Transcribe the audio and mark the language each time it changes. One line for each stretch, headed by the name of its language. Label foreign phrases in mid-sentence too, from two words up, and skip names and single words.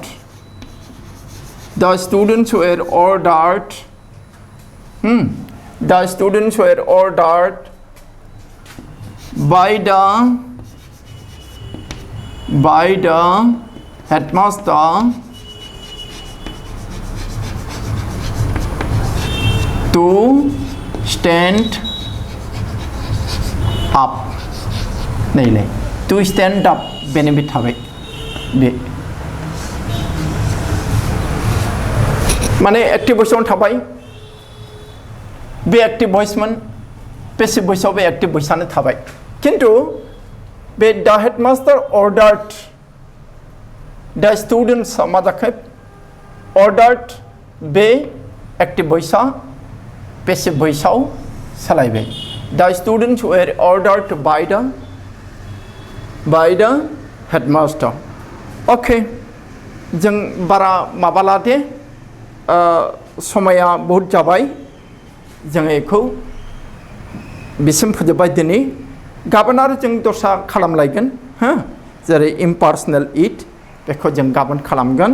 English: The students were ordered by the headmaster to stand up.
Bodo: नहीं
English: to stand up benefit
Bodo: थाबाय बे माने एक्टिभ भइसआव थाबाय बे एक्टिभ भइसमोन पेसिभ भइसआव बे एक्टिभ भइसआनो थाबाय किन्तु बे
English: the headmaster ordered the students
Bodo: मा जाखो ordered बे एक्टिभ भइसआ पेसिभ भइसआव सालायबाय.
English: The students were ordered by the headmaster.
Bodo: Okay, जों बारा माबा लादे समाया बहुत जाबाय जों एखौ बिसिम फोजोबबाय दिनै. गाबोन आरो जों दस्रा खालामलायगोन हो जेरै
English: impersonal it
Bodo: बेखौ जों गाबोन खालामगोन.